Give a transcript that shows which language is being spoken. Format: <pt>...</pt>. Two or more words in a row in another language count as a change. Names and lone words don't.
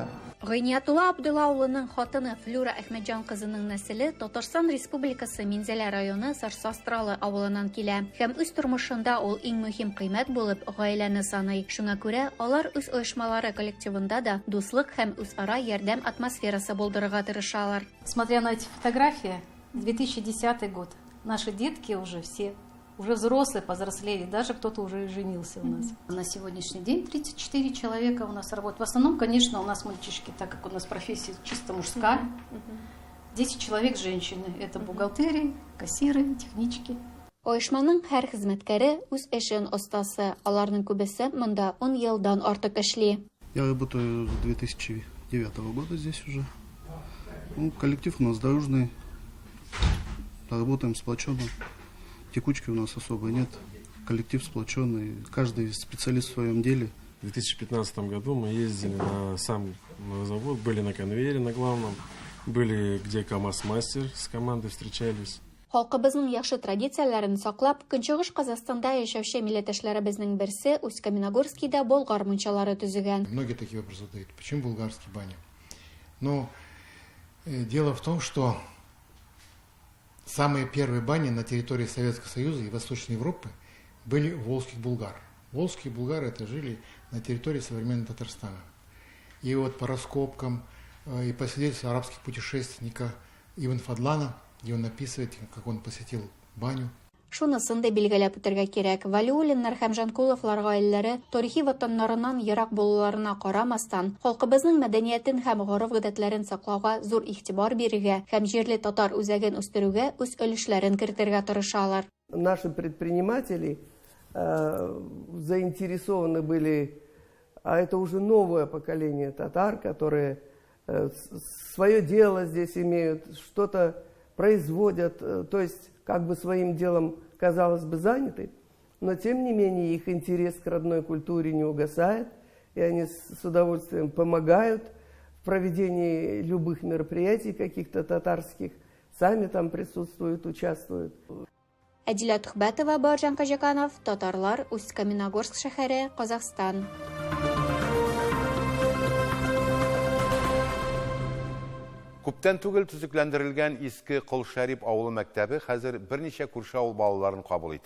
<tt>Гыйниятулла Абдулла улының хатыны Флюра Әхмәтҗан кызының нәселе Татарстан Республикасы Минзәлә районы Сарсастралы авылыннан килә. Һәм үз тормышында ул иң мөһим кыйммәт булып гаиләне саный. Шуңа күрә алар үз оешмалары коллективында да дуслык һәм үзара ярдәм атмосферасы булдырырга тырышалар.</tt> <ru>Смотря на эти фотографии, 2010 год. Наши детки уже все уже взрослые, повзрослели, даже кто-то уже женился у нас. На сегодняшний день 34 человека у нас работают. В основном, конечно, у нас мальчишки, так как у нас профессия чисто мужская. 10 человек женщины. Это бухгалтерии, кассиры, технички.</ru> <tt>Оешманың һәр хезмәткәре үз эшен остасы. Аларның күбесе монда 10 елдан артык эшли.</tt> <ru>Я работаю с 2009 года здесь уже. Коллектив у нас дружный. Работаем сплоченно. Текучки у нас особо нет. Коллектив сплоченный. Каждый специалист в своем деле. В 2015 году мы ездили на сам завод, были на конвейере на главном, были где КамАЗ-мастер с командой встречались.</ru> <tt>Халкыбызның яхшы традицияларын саклап, Көнчыгыш Казакъстанда яшәүче милләттәшләребезнең берсе Усть-Каменогорскийда болгар мунчалары төзегән.</tt> <ru>Многие такие вопросы задают. Почему болгарский баня? Но дело в том, что самые первые бани на территории Советского Союза и Восточной Европы были у волжских булгар. Волжские булгары это жили на территории современного Татарстана. И вот по раскопкам и по свидетельству арабских путешественника Ибн Фадлана, где он описывает, как он посетил баню.</ru> <tt>Шунысын да билгеләп үтәргә кирәк. Валиуллиннар һәм Жанкуловлар гаиләләре тарихи ватаннарыннан ерак булуларына карамастан, халкыбызның мәдәниятен һәм гореф-гадәтләрен саклауга зур игътибар бирергә һәм җирле татар үзәген үстерүгә үз өлешләрен кертергә тырышалар.</tt> <ru>Наши предприниматели заинтересованы были, а это уже новое поколение татар, которые свое дело здесь имеют, что-то производят, то есть как бы своим делом, казалось бы, заняты, но тем не менее их интерес к родной культуре не угасает, и они с удовольствием помогают в проведении любых мероприятий каких-то татарских, сами там присутствуют, участвуют.</ru> <tt>Әдилә Тухбәтова, Баржан Кажаканов, Татарлар, Усть-Каменогорск шәһәре, Казахстан. Күптән түгел төзекләндерелгән иске Кол-Шәрип авылы мәктәбе хәзер берничә күрше авыл балаларын кабул итә.</tt>